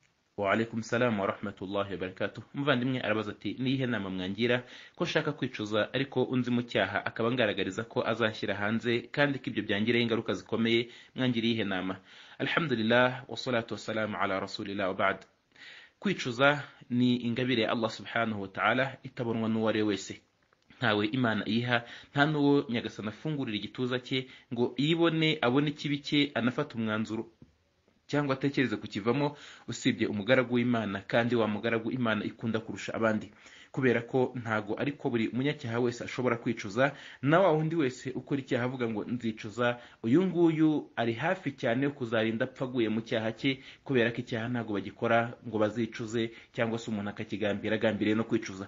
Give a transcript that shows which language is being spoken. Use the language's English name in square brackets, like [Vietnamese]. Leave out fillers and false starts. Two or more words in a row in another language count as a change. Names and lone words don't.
[Arabic] وعليكم السلام ورحمة الله وبركاته. [Kinyarwanda] Muvandimwe arabaza ati niyihe nama mwangira ko nshaka kwicuza ariko unzi mu cyaha akaba ngaragariza ko azashyira hanze kandi ko ibyo byangiraho ingaruka zikomeye, mwangiriye ihe nama? [Arabic] الحمد لله والصلاة والسلام على رسول الله وبعد. [Kinyarwanda] Kwicuza ni ingabire ya [Arabic] الله سبحانه وتعالى [Kinyarwanda] itabonwa n'uwo ari we wese. Ntawe Imana iyiha, nta n'uwo Nyagasani afungurira igituza cye ngo yibone abone ikibi cye anafata umwanzuro cyangwa atekereze kukivamo, usibye umugaragu w'Imana, kandi wa mugaragu Imana ikunda kurusha abandi, kubera ko ntago ariko buri munyacyaha wese ashobora kwicuza, na wa wundi wese ukora icyaha avuga ngo nzicuza, uyu nguyu ari hafi cyane yo kuzarinda apfa aguye mu cyaha cye, kubera ko icyaha ntago bagikora ngo bazicuze, cyangwa se umuntu akakigambira agambiriye no kwicuza.